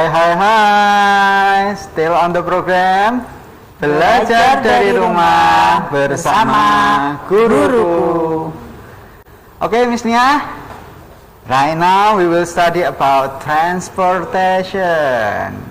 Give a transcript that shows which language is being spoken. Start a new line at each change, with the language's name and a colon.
English: Hai, still on the program.
Indonesian: Belajar dari rumah bersama guruku.
English: Okay, Miss Nia. Right now we will study about transportation.